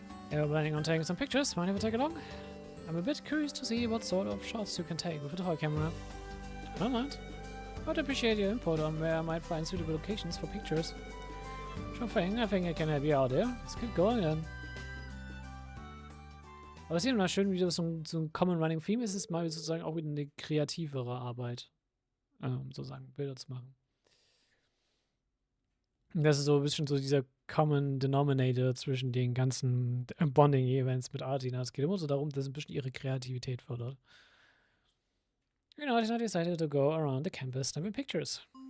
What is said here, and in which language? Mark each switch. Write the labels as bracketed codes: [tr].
[en] You're planning on taking some pictures. Mind if I take along? I'm a bit curious to see what sort of shots you can take with a toy camera. I don't mind. I would appreciate your input on where I might find suitable locations for pictures. Sure thing, I think I can help you out there. Let's get going then. [de] Aber es ist immer schön, wie das so ein [en] Common Running Theme [de] ist, ist mal sozusagen auch wieder eine kreativere Arbeit, sozusagen Bilder zu machen. Und das ist so ein bisschen so dieser Common Denominator zwischen den ganzen Bonding-Events mit Artina. Es geht immer so darum, dass ein bisschen ihre Kreativität fördert. [en] You know, Artina decided to go around the campus snapping pictures.